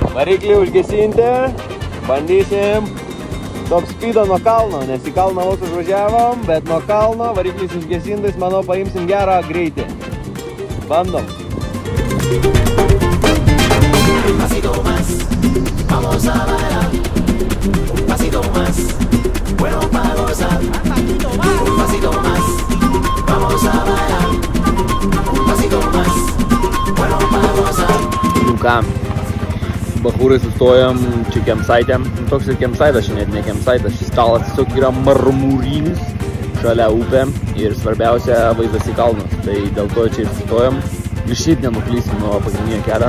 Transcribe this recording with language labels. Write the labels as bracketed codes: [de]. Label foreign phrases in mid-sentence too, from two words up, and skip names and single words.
[lt] Variklį užgesinti. Bandysim top speedą nuo kalno, nes į kalną vos užvažiavom, bet nuo kalno variklis užgesintais, manau, paimsim gerą greitį. Bandom. [es] Un pasito más, vamos a bailar. Un pasito más, bueno para gozar. Un pasito más, vamos a bailar. Un pasito más, bueno para gozar. [lt] Nu ką, bachūrai sustojom čia kemsaitėm. Toks ir kemsaitas, čia net ne kemsaitas. Šis stalas tiesiog yra marmurinis šalia upė ir svarbiausia vaizdas į kalnus. Tai dėl to čia ir sustojom. Ir šiaip nenuklysim nuo pagrindinio kelio.